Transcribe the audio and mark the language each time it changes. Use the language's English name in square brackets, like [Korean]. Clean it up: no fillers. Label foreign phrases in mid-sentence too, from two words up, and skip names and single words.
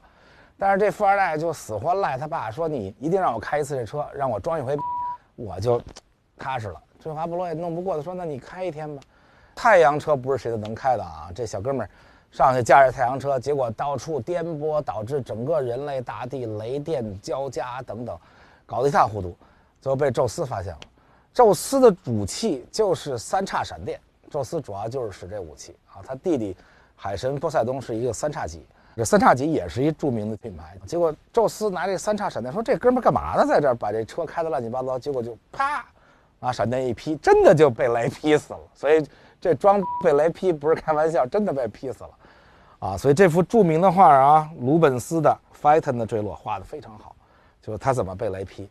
[Chinese] 但是這富二代就死活賴他爸說，你一定讓我開一次這車，讓我裝一回我就踏實了。最後阿波羅也弄不過他，說那你開一天吧。太陽車不是誰都能開的啊，這小哥們兒上去駕着太陽車，結果到處顛簸，導致整個人類大地雷電交加等等，搞得一塌糊塗，最後被宙斯發现了。宙斯的武器就是三叉閃電，宙斯主要就是使这武器啊。他弟弟海神波塞冬是一個三叉戟，這三叉戟也是一著名的品牌。結果宙斯拿這三叉閃電說：“這哥們幹嘛呢？在這兒把這車開得亂七八糟。”結果就啪，拿閃電一劈，真的就被雷劈死了。所以這裝被雷劈不是開玩笑，真的被劈死了啊！所以這幅著名的畫啊，魯本斯的《菲特的墜落》畫得非常好，就是他怎麼被雷劈。